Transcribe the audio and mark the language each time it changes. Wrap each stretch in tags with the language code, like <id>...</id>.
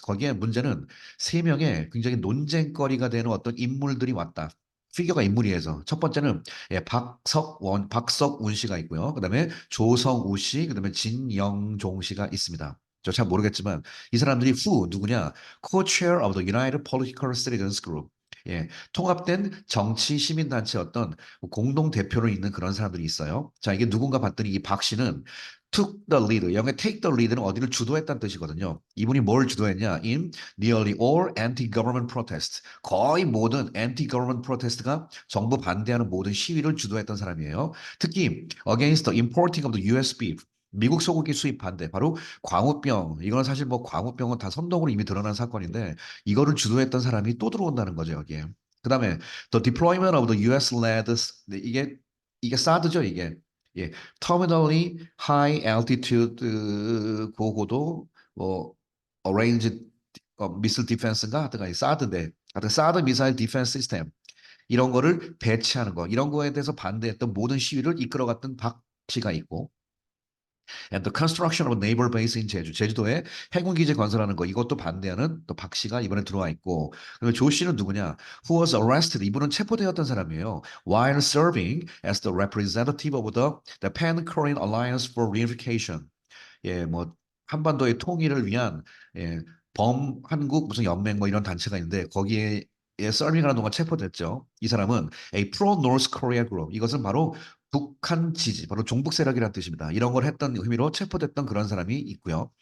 <ko>거기에 문제는 세 명의 굉장히 논쟁거리가 되는 어떤 인물들이 왔다. 피겨가 인물이에서 첫 번째는 예, 박석운 씨가 있고요. 그다음에 조성우 씨, 그다음에 진영종 씨가 있습니다. 저 잘 모르겠지만 이 사람들이 누구냐?</ko> <en>Co-chair of the United Political Citizens Group.</en> <ko>예, 통합된 정치 시민단체 어떤 공동 대표로 있는 그런 사람들이 있어요. 자, 이게 누군가 봤더니 이 박 씨는</ko> <en>took the lead,</en> <ko>영어의</ko> <en>take the lead는</en> <ko>어디를 주도했다는 뜻이거든요. 이분이 뭘 주도했냐?</ko> <en>In nearly all anti-government protests.</en> <ko>거의 모든</ko> <en>anti-government protest가</en> <ko>정부 반대하는 모든 시위를 주도했던 사람이에요.</ko> <en>특히 against the importing of the US beef.</en> <ko>미국 소고기 수입 반대, 바로 광우병. 이건 사실 뭐 광우병은 다 선동으로 이미 드러난 사건인데 이거를 주도했던 사람이 또 들어온다는 거죠, 여기에. 그다음에</ko> <en>the deployment of the US-led</en> <ko>이게 사드죠, 이게. 예.</ko> <en>terminally high altitude</en> <ko>고고도 뭐</ko> <en>arranged missile defense인가</en> <ko>하여튼 사드인데 하여튼 사드 미사일 디펜스 시스템 이런 거를 배치하는 거 이런 거에 대해서 반대했던 모든 시위를 이끌어갔던 박 씨가 있고</ko> <en>and the construction of a naval base in 제주.</en> <ko>제주도에 해군 기지 건설하는 거 이것도 반대하는 또 박 씨가 이번에 들어와 있고 그리고 조 씨는 누구냐?</ko> <en>Who was arrested.</en> <ko>이분은 체포되었던 사람이에요.</ko> <en>While serving as the representative of the Pan-Korean Alliance for Reunification.</en> <ko>예, 뭐 한반도의 통일을 위한 예, 범한국 무슨 연맹 뭐 이런 단체가 있는데 거기에 서빙하는 동안 체포됐죠. 이 사람은</ko> <en>a pro-North Korea group.</en> <ko>이것은 바로 북한 지지, 바로 종북 세력이라는 뜻입니다. 이런 걸 했던 의미로 체포됐던 그런 사람이 있고요.</ko>